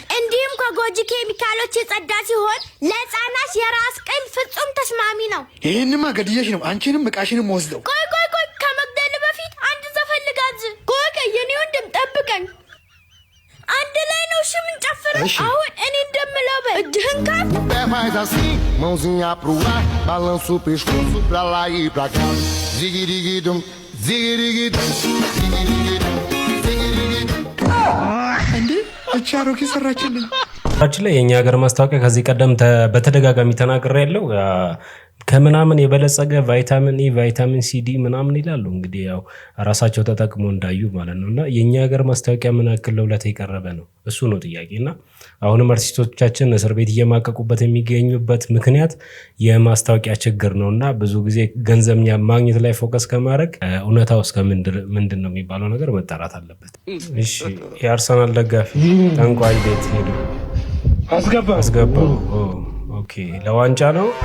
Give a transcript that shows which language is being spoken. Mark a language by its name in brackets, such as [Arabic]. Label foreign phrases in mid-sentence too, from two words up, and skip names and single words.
[Amharic] እንዲሁም ከጎጂ ኬሚካሎች የጸዳ ሲሆን ለህፃናት የራስ ቅል ፍጹም ተስማሚ ነው። ይሄንማ ገድየሽ ነው አንቺንም እቃሽንም ወስደው። ቆይ ከመግደል በፊት አንድ ዘፈን ልጋብዝ። ቆይ የኔ ወንድም ጠብቀኝ። አንድ ላይ ነው ምን ጨፍረው? አሁን እኔ እንደምለው እጅህን ካፍ [Portuguese] faz assim, mãozinha pro ar, balança o pescoço pra lá e pra cá. Zigirigidum, zigirigidum, zigirigidum, zigirigidum. [Amharic] እንዴ እቻሮኪ ሰራችልኝ። አክቹሊ የኛ ሀገር ማስታወቂያ ከዚህ ቀደም በተደጋጋሚ ተናግሬ ያለው ከምናምን የበለጸገ ቫይታሚን ኢ ቫይታሚን ሲ ዲ ምናምን ይላሉ። እንግዲህ ያው ራሳቸው ተጠቅሞ እንዳዩ ማለት ነውና የኛ ሀገር ማስታወቂያ ምን ያክል ለውለት የቀረበ ነው እሱ ነው ጥያቄና አሁንም አርቲስቶቻችን እስር ቤት እየማቀቁበት የሚገኙበት ምክንያት የማስታወቂያ ችግር ነውና ብዙ ጊዜ ገንዘብ ማግኘት ላይ ፎከስ ከማድረግ እውነታው እስከ ምንድን ነው የሚባለው ነገር መጣራት አለበት። እሺ የአርሰናል ደጋፊ ጠንቋይ ቤት ሄዱ አስገባው። ኦኬ ለዋንጫ ነው